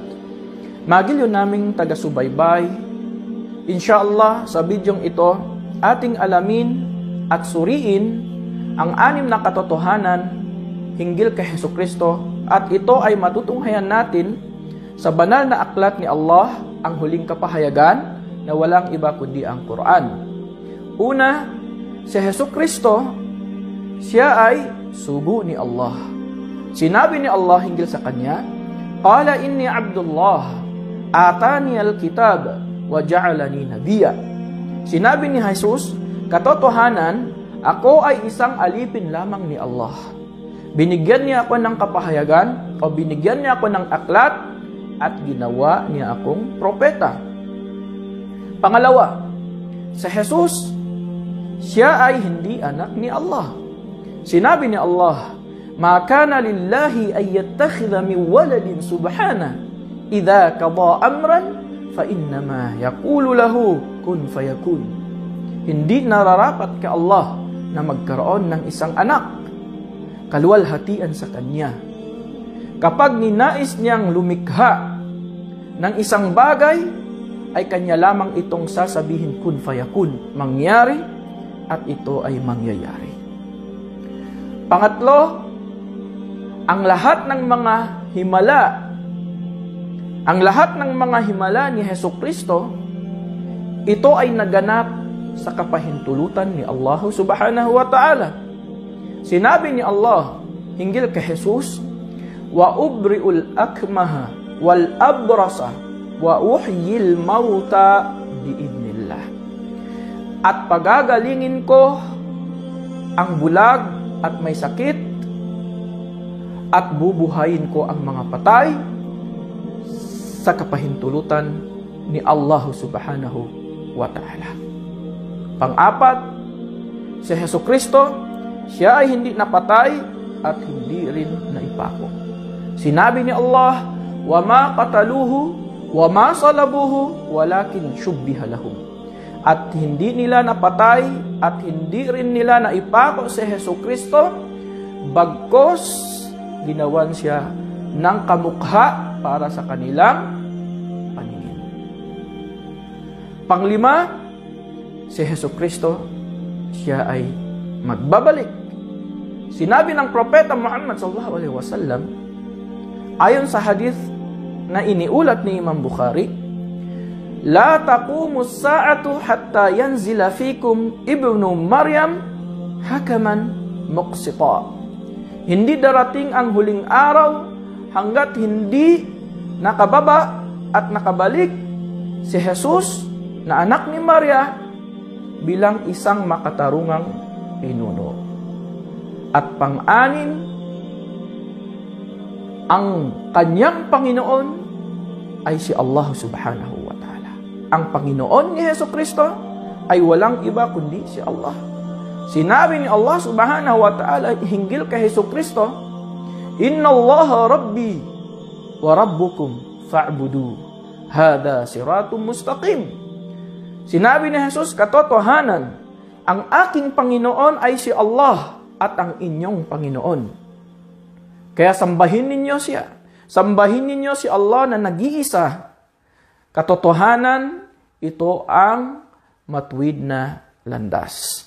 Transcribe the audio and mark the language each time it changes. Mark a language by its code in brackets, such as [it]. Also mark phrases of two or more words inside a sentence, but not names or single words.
[tl] Magiliw naming taga-subaybay. Insyaallah sa bidyong ito, ating alamin at suriin ang 6 na katotohanan hinggil kay Hesukristo, at ito ay matutunghayan natin sa banal na aklat ni Allah, ang huling kapahayagan na walang iba kundi ang Quran. Una, si Hesukristo, siya ay sugo ni Allah. Sinabi ni Allah hinggil sa kanya, [ar] "قال إني عبد الله آتاني الكتاب وجعلني نبيا." [tl] Sinabi ni Jesus, katotohanan, ako ay isang alipin lamang ni Allah. Binigyan niya ako ng kapahayagan o binigyan niya ako ng aklat at ginawa niya akong propeta. Pangalawa, sa Jesus, siya ay hindi anak ni Allah. Sinabi ni Allah, [ar] "ما كان لله أن يتخذ من ولد سبحانه إذا قضى أمرا فإنما يقول له كن فيكون." [tl] Hindi nararapat kay Allah na magkaroon ng isang anak, kaluwalhatian sa kanya. Kapag ninais niyang lumikha ng isang bagay, ay kanya lamang itong sasabihin [ar] كن فيكون, [tl] mangyari, at ito ay mangyayari. Pangatlo, ang lahat ng mga himala ni Hesukristo, ito ay naganap sa kapahintulutan ni Allah [ar] سبحانه وتعالى. [tl] Sinabi ni Allah hinggil kay Jesus, [ar] "وأبرئ الأكمه والأبرص وأحيي الموتى بإذن الله." [tl] At pagagalingin ko ang bulag at may sakit, at bubuhayin ko ang mga patay sa kapahintulutan ni Allah [ar] سبحانه وتعالى. [tl] Pang-apat, si Hesukristo, siya ay hindi napatay at hindi rin naipako. Sinabi ni Allah, [ar] "وما قتلوه وما صلبوه ولكن شبه لهم." [tl] At hindi nila napatay at hindi rin nila naipako si Hesukristo, bagkos ginawan siya ng kamukha para sa kanilang paningin. Panglima, si Hesukristo, siya ay magbabalik. Sinabi ng propeta Muhammad [ar] صلى الله عليه وسلم, [tl] ayon sa hadith na iniulat ni Imam Bukhari, [ar] "لا تقوم الساعة حتى ينزل فيكم ابن مريم حكما مقسطا." [tl] Hindi darating ang huling araw hanggat hindi nakababa at nakabalik si Jesus na anak ni Maria bilang isang makatarungang pinuno. At pang-anim, ang kanyang Panginoon ay si Allah [ar] سبحانه وتعالى. [tl] Ang Panginoon ni Hesukristo ay walang iba kundi si Allah. Sinabi ni Allah [ar] سبحانه وتعالى [tl] hinggil kay Hesukristo, [ar] "إن الله ربي وربكم فاعبدوه. هذا صراط مستقيم." [tl] Sinabi ni Jesus, katotohanan, ang aking Panginoon ay si Allah at ang inyong Panginoon. Kaya sambahin ninyo siya. Sambahin ninyo si Allah na nag-iisa. Katotohanan, ito ang matuwid na landas.